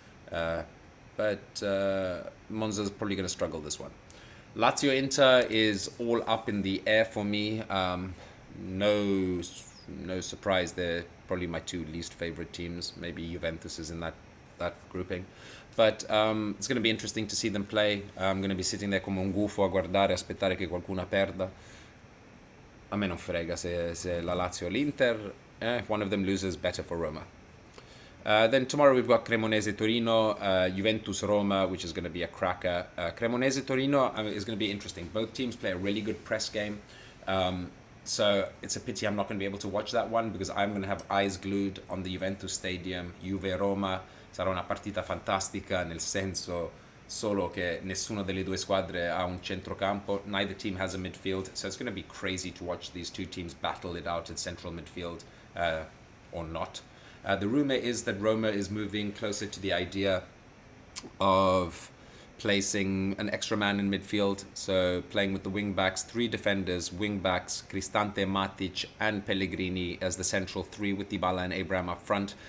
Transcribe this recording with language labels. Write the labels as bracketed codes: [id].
[en] But Monza's probably going to struggle this one. Lazio Inter is all up in the air for me. No surprise, they're probably my two least favorite teams. Maybe Juventus is in that grouping. But it's going to be interesting to see them play. I'm going to be sitting there [it] come un gufo a guardare, aspettare che qualcuno perda. A me non frega se la Lazio o l'Inter. [en] If one of them loses, better for Roma. Then tomorrow we've got Cremonese Torino, Juventus Roma, which is going to be a cracker. Cremonese Torino is going to be interesting. Both teams play a really good press game. So it's a pity I'm not going to be able to watch that one because I'm going to have eyes glued on the Juventus Stadium. [it] Juve Roma sarà una partita fantastica, nel senso solo che nessuna delle due squadre ha un centrocampo. [en] Neither team has a midfield, so it's going to be crazy to watch these two teams battle it out at central midfield, or not. The rumor is that Roma is moving closer to the idea of placing an extra man in midfield, so playing with the wing-backs, 3 defenders, wing-backs, Cristante, Matic and Pellegrini as the central 3 with Dybala and Abraham up front.